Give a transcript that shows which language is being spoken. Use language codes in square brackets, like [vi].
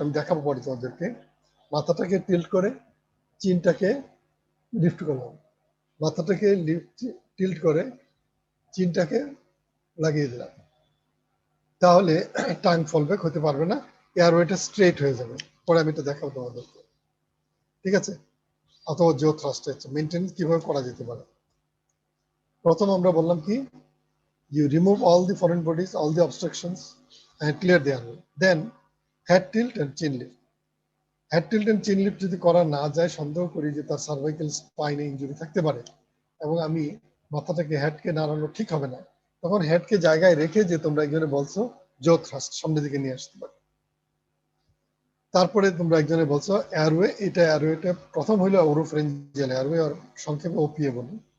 [bn] আমি দেখাবো পরে তোমাদেরকে। মাথাটাকে টিল্ট করে চিনটাকে লিফট করলাম, মাথাটাকে লিফট টিল্ট করে চিনটাকে লাগিয়ে দিলাম, তাহলে টাং ফলব্যাক হতে পারবে না, এয়ারওয়েটা স্ট্রেট হয়ে যাবে। পরে আমি এটা দেখাবো তোমাদেরকে। ঠিক আছে? অথবা জো থ্রাস্ট মেনটেনেন্স কিভাবে করা যেতে পারে। প্রথম আমরা বললাম কি, [en] you remove all the foreign bodies, all the obstructions and clear the airway. Then head tilt and chin lift. [bn] Head tilt and চিন লিফট যদি করা না যায়, সন্দেহ করি যে তার সার্ভাইকাল স্পাইনে ইনজুরি থাকতে পারে এবং আমি মাথাটাকে হেডকে নাড়ানো ঠিক হবে না, তখন হেডকে জায়গায় রেখে যে তোমরা একজনে বলছো জো থ্রাস্ট সামনের দিকে নিয়ে আসতে পারে। তারপরে তোমরা একজনে বলছো এয়ারওয়ে, এটা এয়ারওয়েটা প্রথম হইলো ওরোফ্রেঞ্জিয়াল এয়ারওয়ে, আর সংক্ষেপে ওপিএ বলি।